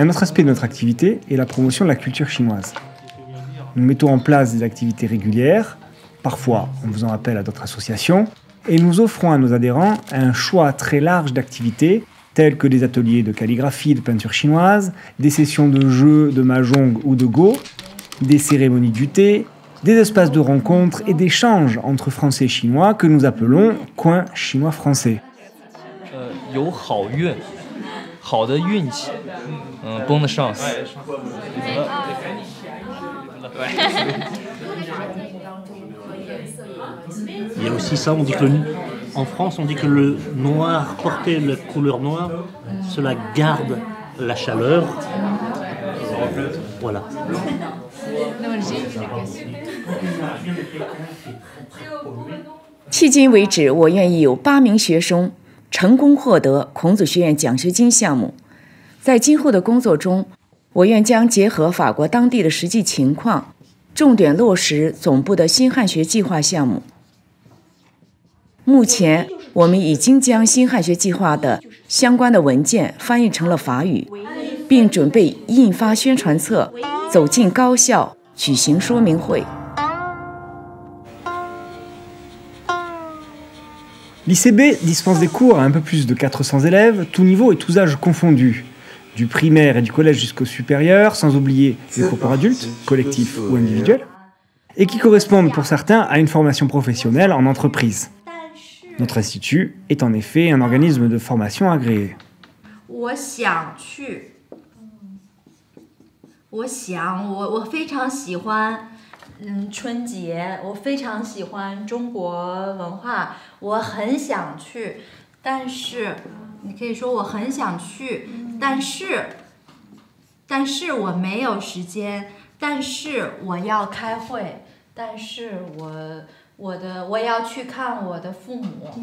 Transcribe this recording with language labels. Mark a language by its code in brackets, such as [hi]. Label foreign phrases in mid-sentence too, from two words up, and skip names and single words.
[fr] Un autre aspect de notre activité est la promotion de la culture chinoise. Nous mettons en place des activités régulières, parfois en faisant appel à d'autres associations, et nous offrons à nos adhérents un choix très large d'activités, telles que des ateliers de calligraphie, de peinture chinoise, des sessions de jeux de mahjong ou de go, des cérémonies du thé, des espaces de rencontres et d'échanges entre Français et Chinois que nous appelons coins chinois-français. [zh] 有好运，好的运气 ， [fr] bonne chance。 Il y a aussi ça, on dit que en France, on dit que le noir, porter la couleur noire, cela garde la chaleur. Voilà. [zh] 迄今为止，我院已有8名学生成功获得孔子学院奖学金项目。在今后的工作中，我院将结合法国当地的实际情况，重点落实总部的新汉学计划项目。目前，我们已经将新汉学计划的相关的文件翻译成了法语，并准备印发宣传册，走进高校举行说明会。 [fr] L'ICB dispense des cours à un peu plus de 400 élèves, tous niveaux et tous âges confondus, du primaire et du collège jusqu'au supérieur, sans oublier les cours pour adultes, collectifs ou individuels, et qui correspondent pour certains à une formation professionnelle en entreprise. Notre institut est en effet un organisme de formation agréé. [zh] 我非常喜欢春节，我非常喜欢中国文化，我很想去，但是你可以说我很想去，但是我没有时间，但是我要开会，但是我要去看我的父母。